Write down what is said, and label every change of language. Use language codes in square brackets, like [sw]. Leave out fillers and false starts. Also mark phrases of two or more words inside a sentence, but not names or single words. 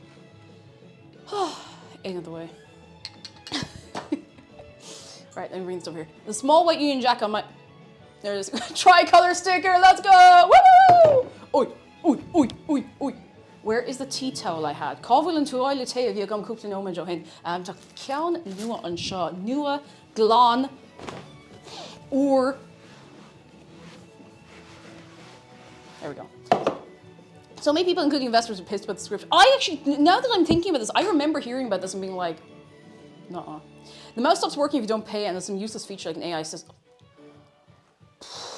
[en] Ain't of the way. Right, let me bring this over here. The small white Union Jack on my... There's tricolor sticker, let's go! Woo! Oi, oi, oi, oi, oi. Where is the tea towel I had? [ga] Cábhfuil an túile té a bhí agam cúpla nóiméad ó shin. Tá ceann nua an seo. Nua, glán, [en] or... There we go. So many people, including investors, are pissed about the script. I actually, now that I'm thinking about this, I remember hearing about this and being like, nuh-uh. The mouse stops working if you don't pay and there's some useless feature like an AI system.